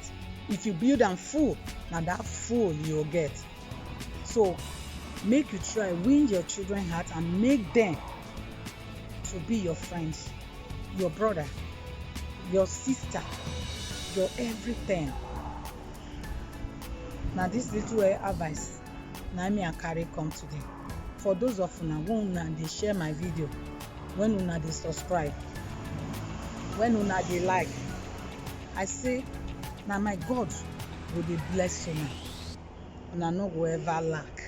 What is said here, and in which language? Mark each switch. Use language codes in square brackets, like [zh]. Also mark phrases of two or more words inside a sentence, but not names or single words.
[pcm] If you build and full, now that full you'll get. So make you try win your children's heart and make them to be your friends, your brother, your sister, your everything. Now this little advice na me I carry come today. For those of una when una dey share my video, when una dey subscribe, when una dey like, I say na my God go dey bless una. Una no go ever lack.